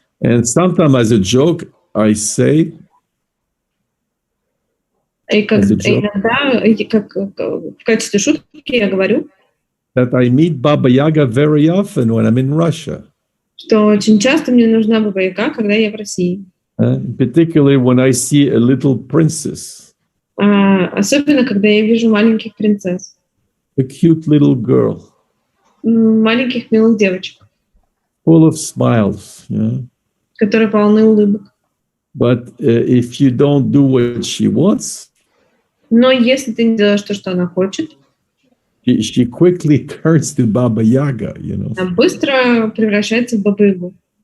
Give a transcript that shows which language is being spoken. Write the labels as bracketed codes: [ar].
[en] And sometimes as a joke, I say, [ru] И иногда, как в качестве шутки, я говорю, [en] that I meet Baba Yaga very often when I'm in Russia. [ru] что очень часто мне нужна Баба-Яга, когда я в России. [en] Particularly when I see a little princess. [ru] Особенно, когда я вижу маленьких принцесс. [en] A cute little girl. [ru] Маленьких милых девочек. [en] Full of smiles. Yeah. [ru] Которые полны улыбок. [en] But if you don't do what she wants, [ru] но если ты не делаешь то, что она хочет, [en] she quickly turns to Baba Yaga, you know. [ru] Она быстро превращается в Бабу-Ягу.